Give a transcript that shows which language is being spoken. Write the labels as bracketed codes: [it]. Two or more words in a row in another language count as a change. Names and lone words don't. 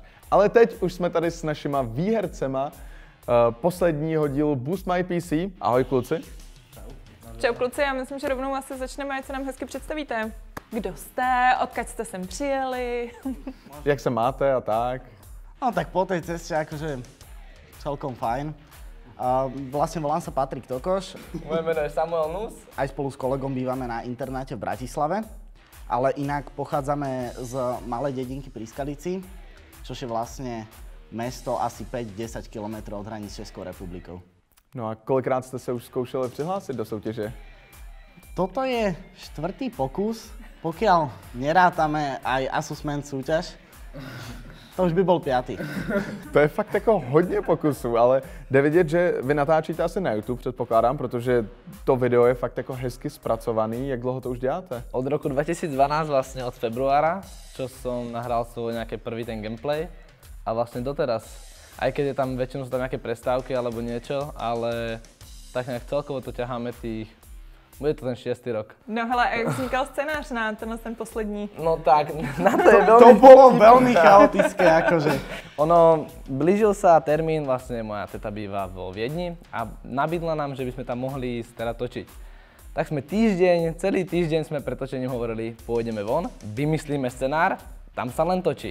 [cs] Ale teď už jsme tady s našima výhercema posledního dílu Boost My PC. Ahoj kluci. Čau kluci, já myslím, že rovnou asi začneme, ať se nám hezky představíte. Kdo jste, odkud jste sem přijeli? Jak se máte a tak? [sk] No tak po tej ceste akože celkom fajn. Vlastne volám sa Patrik Tokoš. Moje meno je Samuel Nus. Aj spolu s kolegom bývame na internáte v Bratislave. Ale inak pochádzame z malej dedinky pri Skalici, čo je vlastne mesto asi 5-10 km od hraníc s Českou republikou. [cs] No a kolikrát jste se už zkoušeli přihlásit do soutěže? [sk] Toto je 4. pokus, pokiaľ nerátame aj Asusment súťaž. [cs] To už by byl 5. To je fakt jako hodně pokusů, ale jde vidět, že vy natáčíte asi na YouTube, předpokládám, protože to video je fakt jako hezky zpracovaný. Jak dlouho to už děláte? [sk] Od roku 2012 vlastně od februára, čo som nahral svoj nejaký prvý ten gameplay a vlastně doteraz. Aj keď je tam väčšinou sú tam nejaké prestávky alebo niečo, ale tak nejak celkovo to ťaháme tých. Bude to ten 6. rok. No hele, a jak vznikal scénář na ten poslední? No tak, na to je veľmi... To bolo veľmi chaotické, akože. Ono, blížil sa termín, vlastne moja teta býva vo Viedni a nabídla nám, že by sme tam mohli ísť teda točiť. Tak sme celý týždeň sme pred točením hovorili, pôjdeme von, vymyslíme scenár, tam sa len točí.